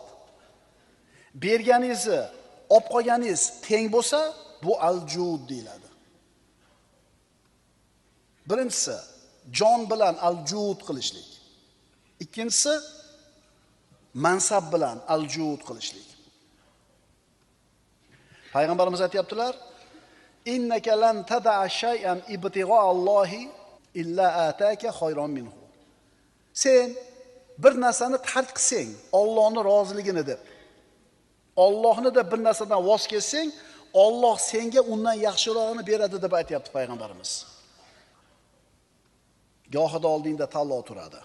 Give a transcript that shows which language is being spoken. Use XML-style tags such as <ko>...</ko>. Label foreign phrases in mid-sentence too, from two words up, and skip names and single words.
<uz>Berganingizni, olib qolganingiz teng bo'lsa, bu aljud deyiladi. Birinchisi, jon bilan aljud qilishlik. Ikkinchisi, mansab bilan aljud qilishlik. Payg'ambarimiz aytibdilar:</uz> <ar>"إنك لن تدع شيئا ابتغاء الله إلا آتاك خيرا منه."</ar> <uz>Sen bir narsani tark qilsang, Allohning roziligini deb, Allohni da bir narsadan voz kechsang, Alloh senga undan yaxshirog'ini beradi deb aytibdi payg'ambarimiz. Gohida oldingda tanlov turadi.</uz>